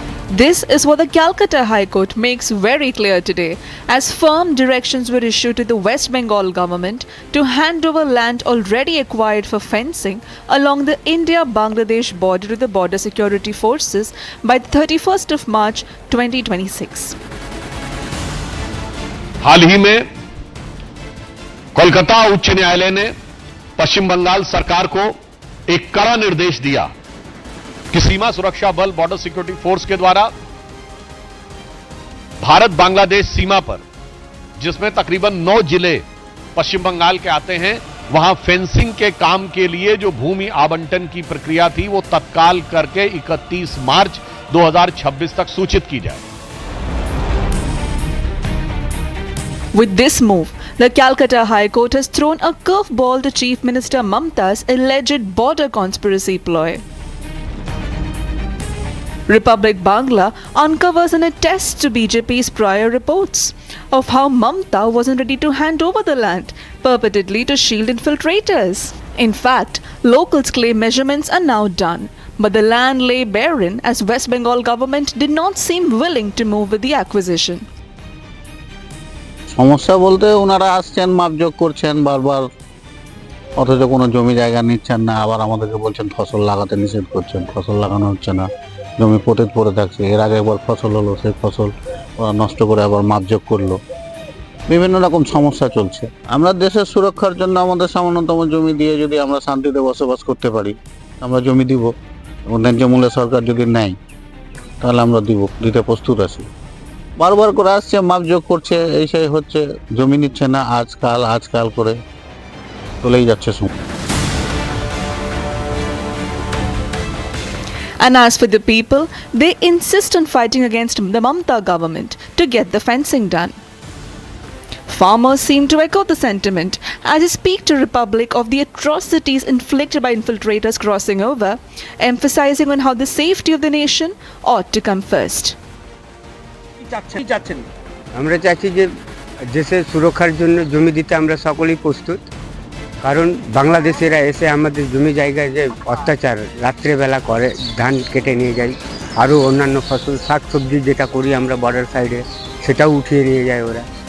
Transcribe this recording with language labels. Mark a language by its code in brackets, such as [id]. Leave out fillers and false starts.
[en] This is what the Calcutta High Court makes very clear today, as firm directions were issued to the West Bengal government to hand over land already acquired for fencing along the India-Bangladesh border to the border security forces by the 31st of March 2026. [hi] हाल ही में कोलकाता उच्च न्यायालय ने पश्चिम बंगाल सरकार को एक कड़ा निर्देश दिया कि सीमा सुरक्षा बल बॉर्डर सिक्योरिटी फोर्स के द्वारा भारत बांग्लादेश सीमा पर, जिसमें तकरीबन 9 जिले पश्चिम बंगाल के आते हैं, वहां फेंसिंग के काम के लिए जो भूमि आवंटन की प्रक्रिया थी वो तत्काल करके 31 मार्च 2026 तक सूचित की जाए। [en] With this move, the Calcutta High Court has thrown a curveball to Chief Minister Mamata's alleged border conspiracy ploy. Republic Bangla uncovers and attests to BJP's prior reports of how Mamata wasn't ready to hand over the land, purportedly to shield infiltrators. In fact, locals claim measurements are now done, but the land lay barren as West Bengal government did not seem willing to move with the acquisition. [bn] সমস্যা বলতে ওনারা আসছেন, মাপজোক করছেন বারবার, অথচ কোনো জমি জায়গা নিচ্ছেন না। আবার আমাদেরকে বলছেন ফসল লাগাতে নিষেধ করছেন, ফসল লাগানো হচ্ছে না, জমি পতিত পড়ে থাকছে। এর আগে একবার ফসল হলো, সেই ফসল ওরা নষ্ট করে আবার মাপজোক করলো। বিভিন্ন রকম সমস্যা চলছে। আমরা দেশের সুরক্ষার জন্য আমাদের সামান্যতম জমি দিয়ে যদি আমরা শান্তিতে বসবাস করতে পারি, আমরা জমি দিব। ন্যায্য মূল্যে সরকার যদি নেয় তাহলে আমরা দিতে প্রস্তুত আছি। বারবার করে আসছে, মাপজোক করছে, এই সেই হচ্ছে, জমি নিচ্ছে না, আজকাল করে চলেই যাচ্ছে সময়। [en] And as for the people, they insist on fighting against the Mamata government to get the fencing done. Farmers seem to echo the sentiment as they speak to Republic of the atrocities inflicted by infiltrators crossing over, emphasizing on how the safety of the nation ought to come first. [bn] আমরা চাচ্ছি যে দেশের সুরক্ষার জন্য জমি দিতে আমরা সকলেই প্রস্তুত, কারণ বাংলাদেশিরা এসে আমাদের জমি জায়গায় যে অত্যাচার রাত্রেবেলা করে, ধান কেটে নিয়ে যায়, আরও অন্যান্য ফসল শাকসবজি যেটা করি আমরা বর্ডার সাইডে, সেটাও উঠিয়ে নিয়ে যায় ওরা।